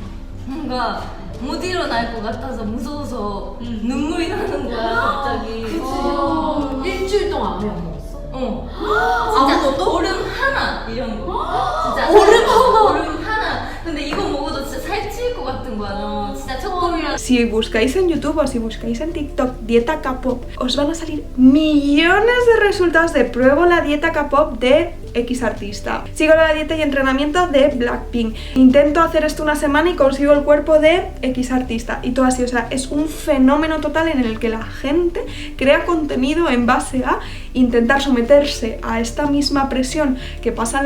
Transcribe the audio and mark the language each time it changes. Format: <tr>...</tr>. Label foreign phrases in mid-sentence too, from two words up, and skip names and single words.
<ko>뭔가 못 일어날 것 같아서 무서워서 눈물이 나는 거야 갑자기. 그치. 일주일 동안 아무리 안 먹었어? 진짜 얼음 하나 이런 거. 진짜 얼음 하나. 근데 이거 먹어도 진짜 살찔 것 같은 거야. 너무 진짜 첫걸이랑.</ko> <es>Si buscáis en YouTube o si buscáis en TikTok dieta K-pop, os van a salir millones de resultados de pruebo la dieta K-pop de X artista. Sigo la dieta y entrenamiento de Blackpink. Intento hacer esto una semana y consigo el cuerpo de X artista. Y todo así, o sea, es un fenómeno total en el que la gente crea contenido en base a intentar someterse a esta misma presión que pasan</es>